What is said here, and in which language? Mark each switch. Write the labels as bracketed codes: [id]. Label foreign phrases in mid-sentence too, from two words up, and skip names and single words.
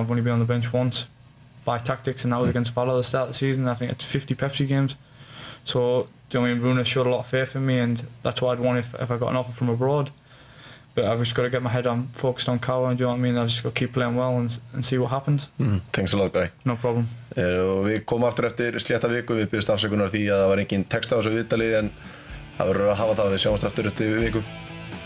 [en] I've only been on the bench once by tactics, and that was against Valo at the start of the season. I think it's 50 Pepsi games. So, do you know what I mean? Runa showed a lot of faith in me, and that's what I'd want if I got an offer from abroad. But I've just got to get my head on, focused on Cower, and do you know what I mean? I've just got to keep playing well and see what happens. Thanks a lot, Barry. No problem. [is] Og við komum aftur eftir slétta viku. Við byrjumst afsökunar því að það var engin text á þessu viðtali, en það verður að hafa það. Við sjáumst aftur eftir viku.